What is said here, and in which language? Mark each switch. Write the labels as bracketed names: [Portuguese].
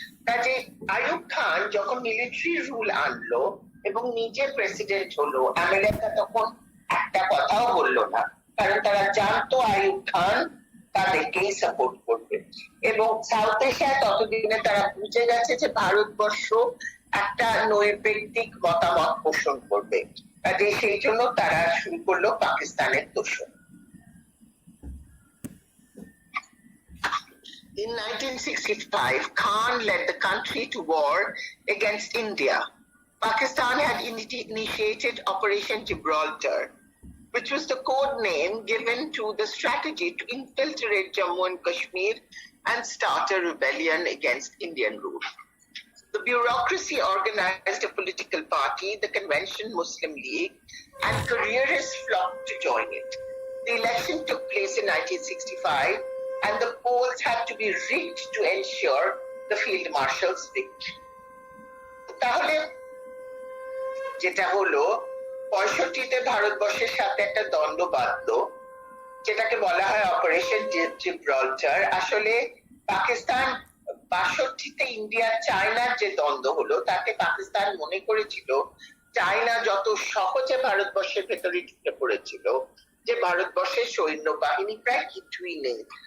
[Bangla] কাজে আইয়ুব খান যখন military rule আনলো এবং নিজে প্রেসিডেন্ট হলো, আমেরিকা তখন একটা কথাও বললো না, কারণ তারা জানতো আইয়ুব খান তাদেরকেই সাপোর্ট করবে। এবং সাউথ এশিয়ায় ততদিনে তারা বুঝে গেছে যে ভারতবর্ষ একটা নৈর্ব্যক্তিক মতামত পোষণ করবে, কাজে সেই জন্য তারা শুরু করলো পাকিস্তানের দোষণ। [English] In 1965, Khan led the country to war against India. Pakistan had initiated Operation Gibraltar, which was the code name given to the strategy to infiltrate Jammu and Kashmir and start a rebellion against Indian rule. The bureaucracy organized a political party, the Convention Muslim League, and careerists flocked to join it. The election took place in 1965, and the polls had to be rigged to ensure the field marshal's victory. [Bangla] তাহলে যেটা হলো 65-তে ভারতবর্ষের সাথে একটা দ্বন্দ্ব বাঁধলো, যেটাকে বলা হয় অপারেশন জিব্রাল্টার। আসলে পাকিস্তান 62-তে ইন্ডিয়া চায়নার যে দ্বন্দ্ব হলো, তাতে পাকিস্তান মনে করেছিল চায়না যত সহজে ভারতবর্ষের ভেতরে ঢুকে পড়েছিল যে ভারতবর্ষের সৈন্যবাহিনী প্রায় কিছুই নেই।